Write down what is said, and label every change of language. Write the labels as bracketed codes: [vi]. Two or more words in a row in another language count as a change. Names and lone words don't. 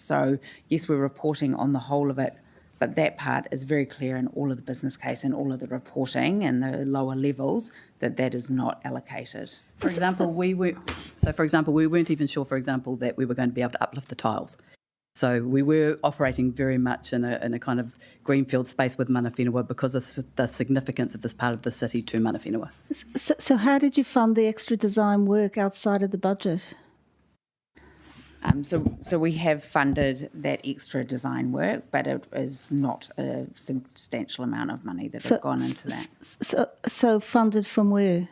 [en] So yes, we're reporting on the whole of it, but that part is very clear in all of the business case and all of the reporting and the lower levels that is not allocated. For example, we weren't even sure, for example, that we were going to be able to uplift the tiles. So we were operating very much in a kind of greenfield space with [mi] mana whenua [en] because of the significance of this part of the city to [mi] mana whenua. [en] So how did you fund the extra design work outside of the budget? So we have funded that extra design work, but it is not a substantial amount of money that has gone into that. So funded from where?